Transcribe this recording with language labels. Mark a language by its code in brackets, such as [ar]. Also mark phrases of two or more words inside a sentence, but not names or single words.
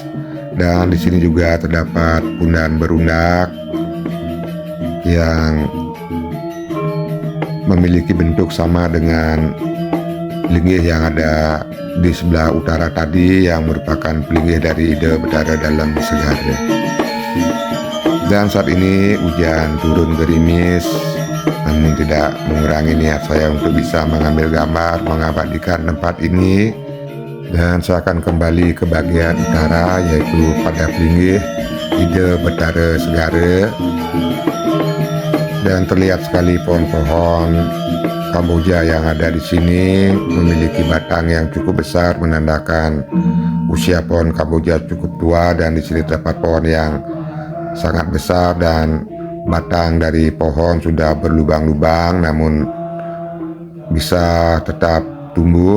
[id] Dan di sini juga terdapat pundan berundak yang memiliki bentuk sama dengan pelinggih yang ada di sebelah utara tadi, yang merupakan pelinggih dari ide berada dalam segara. Dan saat ini hujan turun gerimis, namun tidak mengurangi niat saya untuk bisa mengambil gambar, mengabadikan tempat ini. Dan saya akan kembali ke bagian utara, yaitu pada pelinggih ide betara segara. Dan terlihat sekali pohon-pohon Kamboja yang ada di sini memiliki batang yang cukup besar, menandakan usia pohon Kamboja cukup tua. Dan di sini terdapat pohon yang sangat besar dan batang dari pohon sudah berlubang-lubang namun bisa tetap tumbuh.